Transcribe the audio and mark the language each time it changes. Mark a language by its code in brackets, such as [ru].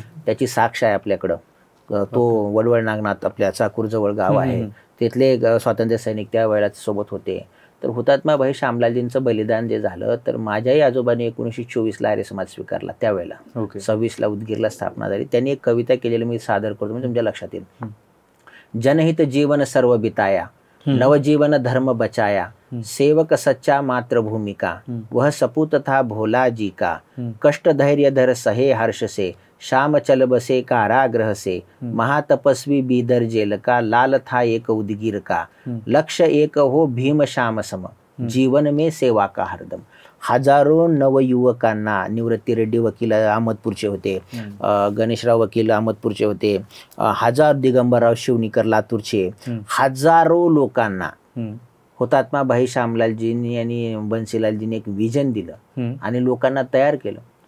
[mr] त्याची साक्ष आहे आपल्याकडं. तो वडवळ नागनाथ आपल्या चाकूरजवळ गाव आहे. तिथले स्वातंत्र्य सैनिक त्या वेळेला सोबत होते. तर हुतात्मा भाई श्यामलालजींचं बलिदान जे झालं तर माझ्याही आजोबांनी 1924ला आर्य समाज स्वीकारला. त्यावेळेला 26ला उदगीरला स्थापना झाली. त्यांनी एक कविता केलेली मी सादर करतो म्हणजे तुमच्या लक्षात येईल. [hi] जनहित जीवन सर्व बिताया, नवजीवन धर्म बचाया, सेवक सच्चा मातृभूमि का, वह सपूत था भोला जी का, कष्ट धैर्य धर सहे हर्ष से, शाम चल बसे कारागृह से, महातपस्वी बीदर जेल का, लाल था एक उदगीर का, लक्ष्य एक हो भीम श्याम सम, जीवन में सेवा का हरदम. [mr] हजारो नवयुवकांना, निवृत्ती रेड्डी वकील अहमदपूरचे होते, गणेशराव वकील अहमदपूरचे होते, हजार दिगंबरराव शिवनीकर लातूरचे, हजारो लोकांना हुतात्मा भाई श्यामलालजींनी आणि बन्सीलालजींनी एक विजन दिलं आणि लोकांना तयार केलं.